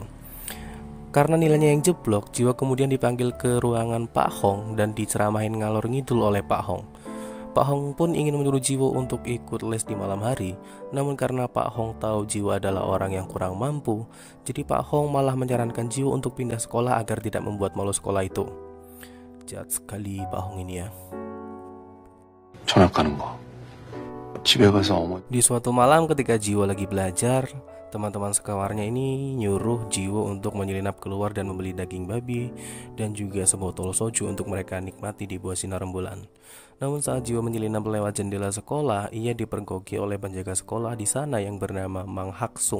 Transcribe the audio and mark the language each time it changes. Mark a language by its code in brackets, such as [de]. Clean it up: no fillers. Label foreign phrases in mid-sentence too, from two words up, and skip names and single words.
[id] Karena nilainya yang jeblok, Ji-woo kemudian dipanggil ke ruangan Pak Hong dan diceramahin ngalor ngidul oleh Pak Hong. Pak Hong pun ingin menyuruh Ji-woo untuk ikut les di malam hari. Namun karena Pak Hong tahu Ji-woo adalah orang yang kurang mampu, jadi Pak Hong malah menyarankan Ji-woo untuk pindah sekolah agar tidak membuat malu sekolah itu. Jahat sekali Pak Hong ini ya. [ko] 전학 가는 거. 집에 가서 어머니. [id] Di suatu malam ketika Ji-woo lagi belajar, teman-teman sekamarnya ini nyuruh Ji-woo untuk menyelinap keluar dan membeli daging babi dan juga sebotol soju untuk mereka nikmati di bawah sinar rembulan. Namun saat Ji-woo menyelinap lewat jendela sekolah, ia dipergoki oleh penjaga sekolah di sana yang bernama Mang Hak-sung.